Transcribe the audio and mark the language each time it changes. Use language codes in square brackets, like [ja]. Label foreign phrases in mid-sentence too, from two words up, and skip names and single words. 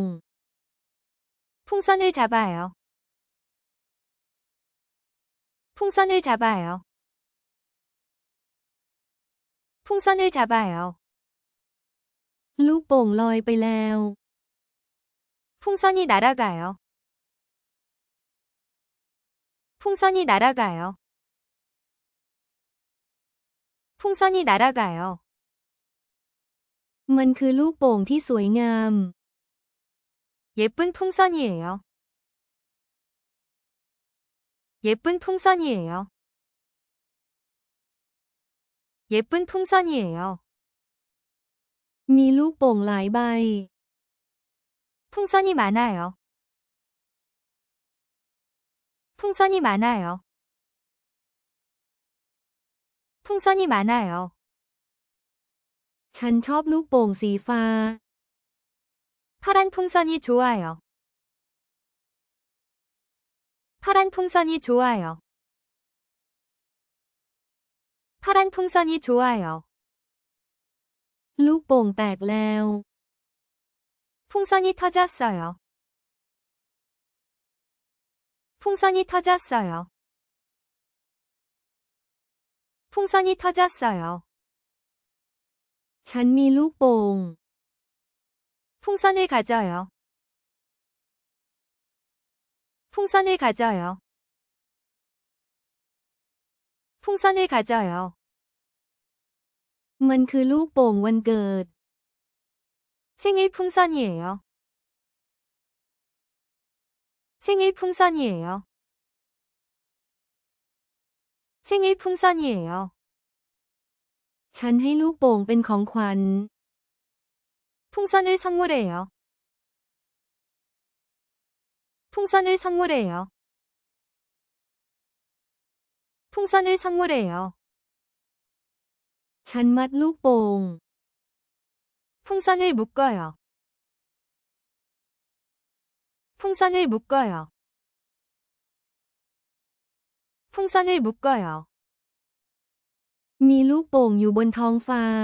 [ko] 풍선을 잡아요. 풍선을 잡아요. 풍선을 잡아요. [th] ลูกโป่งลอยไปแล้ว [ko] 풍선이 날아가요. 풍선이 날아가요. 풍선이 날아가요. [th] มันคือลูกโป่งที่สวยงาม [ko] 예쁜 풍선이에요. 예쁜 풍선이에요. 예쁜 풍선이에요. [th] มีลูกโป่งหลายใบ [ko] 풍선이 많아요. 풍선이 많아요. 풍선이 많아요. [th] ฉันชอบลูกโป่งสีฟ้า [ko] 파란 풍선이 좋아요. 파란 풍선이 좋아요. 파란 풍선이 좋아요. [th] ลูกโป่งแตกแล้ว [ko] 풍선이 터졌어요. 풍선이 터졌어요. 풍선이 터졌어요. [th] ฉันมีลูกโป่ง [ko] 풍선을 가져요. 풍선을 가져요. 풍선을 가져요. [th] มันคือลูกโป่งวันเกิด [ko] 생일 풍선이에요. 생일 풍선이에요. 생일 풍선이에요. [th] ฉันให้ลูกโป่งเป็นของขวัญ [ko] 풍선을 선물해요. 풍선을 선물해요. 풍선을 선물해요. [th] ฉันมัดลูกโป่ง [ko] 풍선을 묶어요. 풍선을 묶어요. 풍선을 묶어요. [th] มีลูกโป่งอยู่บนท้องฟ้า